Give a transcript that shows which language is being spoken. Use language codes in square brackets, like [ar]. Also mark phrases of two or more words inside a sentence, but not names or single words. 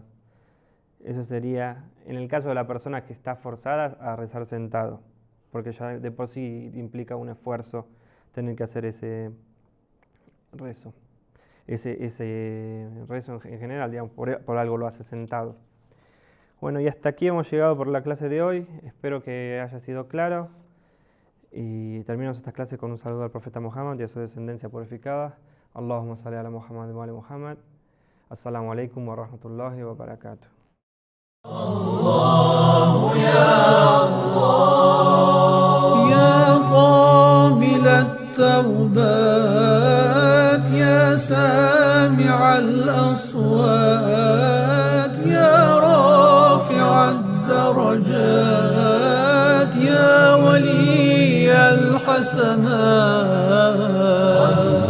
[es] Eso sería, en el caso de la persona que está forzada a rezar sentado, porque ya de por sí implica un esfuerzo tener que hacer ese rezo. Ese rezo en general, digamos, por algo lo hace sentado. Bueno, y hasta aquí hemos llegado por la clase de hoy. Espero que haya sido claro. Y terminamos esta clase con un saludo al profeta Muhammad y a su descendencia purificada. [ar] اللهم صل على محمد وعلى محمد. السلام عليكم ورحمة الله وبركاته. الله يا الله يا قابل التوبات يا سامع الأصوات يا رافع الدرجات يا حسنا